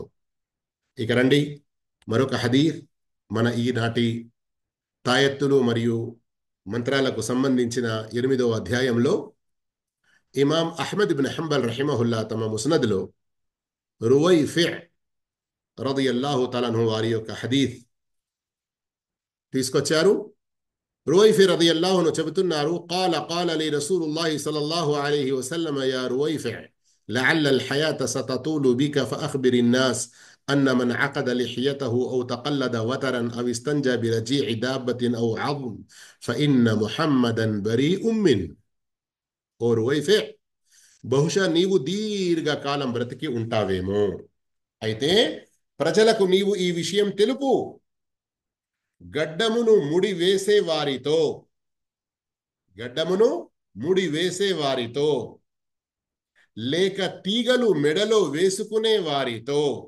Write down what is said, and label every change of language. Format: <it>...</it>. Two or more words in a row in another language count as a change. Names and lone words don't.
<te>ఇక రండి, మరొక హదీస్ మన ఈనాటి తాయత్తులు మరియు మంత్రాలకు సంబంధించిన 8వ అధ్యాయంలో ఇమాం అహ్మద్ ఇబ్న్ హంబల్ రహిమహుల్లా తమ ముస్నద్లో రువైఫి</te> <ar>رضي الله تعالى عنه</ar> <te>వారి యొక్క హదీస్ తీసుకొచ్చారు. రువైఫి</te> <ar>رضي الله عنه</ar> <te>చెబుతున్నారు,</te> <ar>قال لي رسول الله صلى الله عليه وسلم يا رويفع لعل الحياة ستطول بك فأخبر الناس أن من عقد لحيته أو تقلد وترا أو استنجى برجيع دابة أو عظم فإن محمدا بريء منه.</ar> <te>ఓ రువైఫి, బహుశా నీవు దీర్ఘకాలం బ్రతికి ఉంటావేమో. అయితే ప్రజలకు నీవు ఈ విషయం తెలుపు. గడ్డమును ముడి వేసే వారితో గడ్డమును ముడి వేసే వారితో లేక తీగలు మెడలో వేసుకునే వారితో</te>